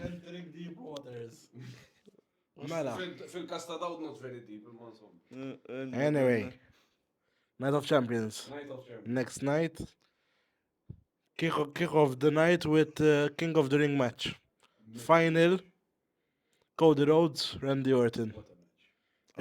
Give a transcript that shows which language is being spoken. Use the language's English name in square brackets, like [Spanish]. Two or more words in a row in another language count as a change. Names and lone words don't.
[English] Entering deep waters. [Maltese] Mela. Fil-kasta daw [English] not very deep, Anyway, Night of Champions. Night of Champions. Next night, kick off the night with King of the Ring match. Final, Cody Rhodes, Randy Orton. It